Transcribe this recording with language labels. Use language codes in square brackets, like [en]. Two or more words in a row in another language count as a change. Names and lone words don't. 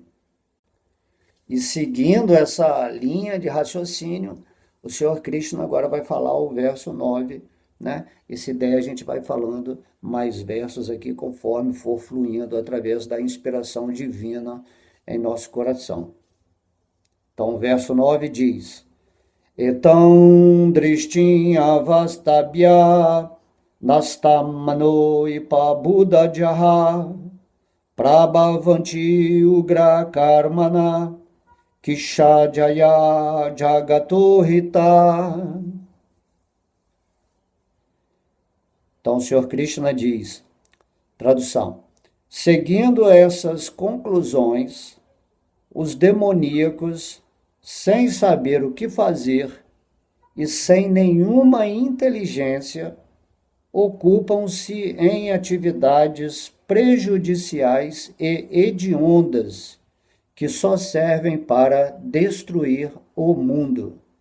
[pt] E seguindo essa linha de raciocínio, o Senhor Krishna agora vai falar o verso 9, né? E se der, a gente vai falando mais versos aqui conforme for fluindo através da inspiração divina em nosso coração. Então, o verso 9 diz: [sa] Etam drishtim avastabhya nastam mano ipabuddhajaha prabhavanti ugra karmana Kishajaya Jagatohita. [pt] Então o Senhor Krishna diz, tradução, seguindo essas conclusões, os demoníacos, sem saber o que fazer e sem nenhuma inteligência, ocupam-se em atividades prejudiciais e hediondas, que só servem para destruir o mundo.